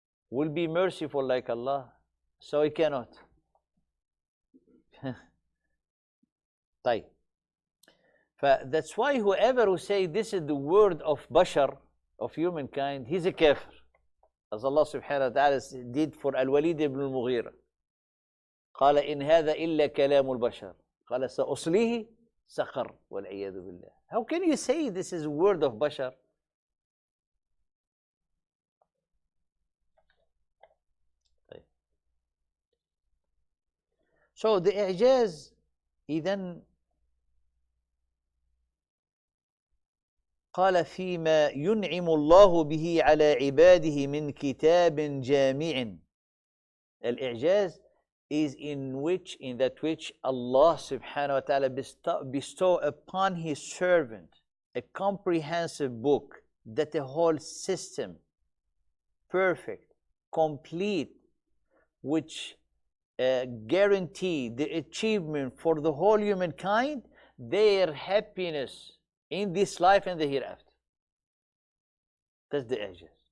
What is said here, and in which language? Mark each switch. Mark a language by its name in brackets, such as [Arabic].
[English] Will be merciful like Allah? So he cannot. [Arabic] طيب. [English] That's why whoever who say this is the word of bashar, of humankind, he's a kafir. as Allah subhanahu wa ta'ala did for Al-Walid ibn al-Mughira. [Arabic] قال إن هذا إلا كلام البشر قال سأصليه سقر والعياذ بالله. [English] How can you say this is word of Bashar? So [Arabic] the إعجاز إذن قال فيما ينعم الله به على عباده من كتاب جامع. [English] الإعجاز is in that which Allah subhanahu wa ta'ala bestow upon his servant a comprehensive book, that a whole system, perfect, complete, which guarantee the achievement for the whole humankind, their happiness in this life and the hereafter. That's the I'jaz.